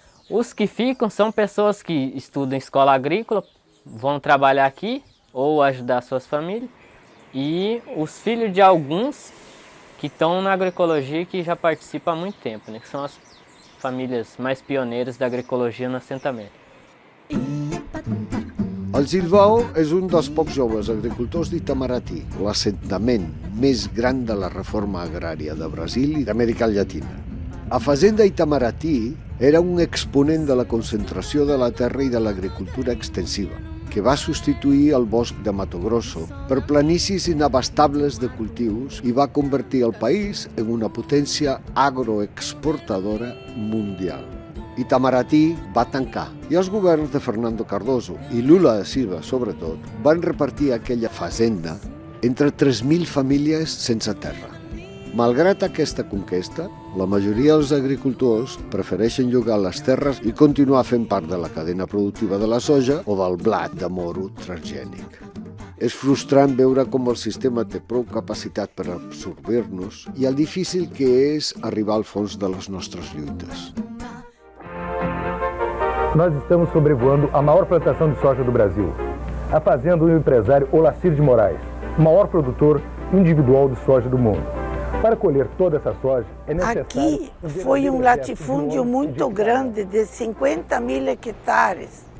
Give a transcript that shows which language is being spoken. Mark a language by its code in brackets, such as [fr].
[pt] Os que ficam são pessoas que estudam em escola agrícola, vão trabalhar aqui ou ajudar suas famílias. E os filhos de alguns que estão na agroecologia e que já participam há muito tempo, né? Que são as famílias mais pioneiras da agroecologia no assentamento. [ca] El Gilbao és un dels pocs joves agricultors d'Itamaraty, l'assentament més gran de la reforma agrària de Brasil i d'Amèrica Llatina. A Fazenda Itamaraty era un exponent de la concentració de la terra i de l'agricultura extensiva, que va substituir el bosc de Mato Grosso per planícies inabastables de cultius i va convertir el país en una potència agroexportadora mundial. Itamaraty va tancar i els governs de Fernando Cardoso i Lula da Silva, sobretot, van repartir aquella fazenda entre 3.000 famílies sense terra. Malgrat aquesta conquesta, la majoria dels agricultors prefereixen llogar les terres i continuar fent part de la cadena productiva de la soja o del blat de moro transgènic. És frustrant veure com el sistema té prou capacitat per absorbir-nos i el difícil que és arribar al fons de les nostres lluites. [pt] Nós estamos sobrevoando a maior plantação de soja do Brasil. A fazenda do empresário Olacir de Moraes, o maior produtor individual de soja do mundo. Para colher toda essa soja, é necessário... Aqui foi um latifúndio muito grande, de 50.000 hectares.